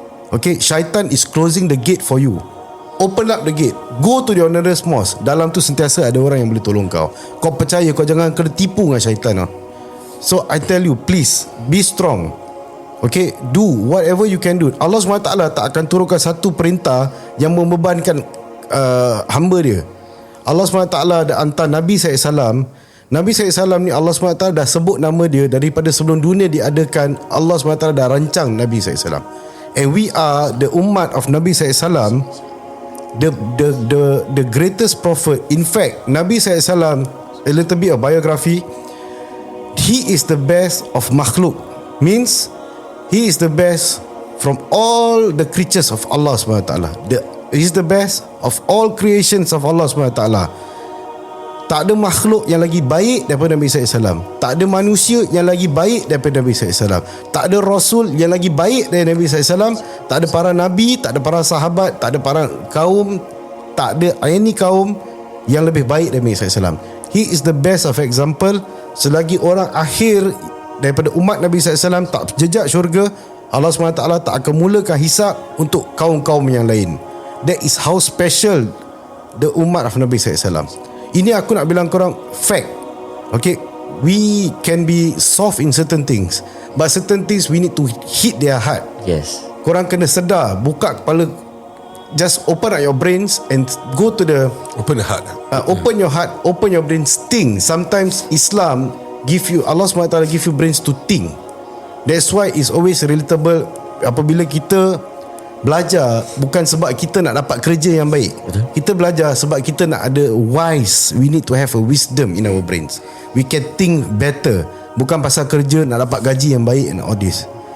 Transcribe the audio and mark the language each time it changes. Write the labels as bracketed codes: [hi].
[en] Okay, syaitan is closing the gate for you. Open up the gate. Go to the nearest mosque. [ms] Dalam tu sentiasa ada orang yang boleh tolong kau. Kau percaya, kau jangan kena tipu dengan syaitan. [en] So I tell you, please be strong. Okay, do whatever you can do. [ms] Allah SWT tak akan turunkan satu perintah yang membebankan hamba dia. Allah SWT dah hantar Nabi SAW. Nabi SAW ni Allah SWT dah sebut nama dia daripada sebelum dunia diadakan. [en] Allah SWT [ms] dah rancang [en] Nabi SAW. And we are the umat of Nabi SAW, the greatest prophet. In fact, Nabi SAW, a little bit of biography, he is the best of makhluk. Means he is the best from all the creatures of Allah SWT. He is the best of all creations of Allah SWT. [ms] Tak ada makhluk yang lagi baik daripada Nabi SAW. Tak ada manusia yang lagi baik daripada Nabi SAW. Tak ada Rasul yang lagi baik daripada Nabi SAW. Tak ada para Nabi, tak ada para sahabat, tak ada para kaum, tak ada any kaum yang lebih baik daripada Nabi SAW. [en] He is the best of example. [ms] Selagi orang akhir daripada umat Nabi SAW tak jejak syurga, Allah SWT tak akan mulakan hisab untuk kaum-kaum yang lain. [en] That is how special the umat of Nabi SAW. [ms] Ini aku nak bilang korang fact. [en] Okay, we can be soft in certain things, but certain things we need to hit their heart. Yes. [ms] Korang kena sedar, buka kepala, [en] just open up your brains and go to the Open the heart. open your heart, open your brains, think. Sometimes Islam give you, Allah SWT give you brains to think. That's why it's always relatable [ms] apabila kita belajar bukan sebab kita nak dapat kerja yang baik. Betul. Kita belajar sebab kita nak ada wise. [en] We need to have a wisdom in our brains. We can think better. [ms] Bukan pasal kerja nak dapat gaji yang baik [en] and all this.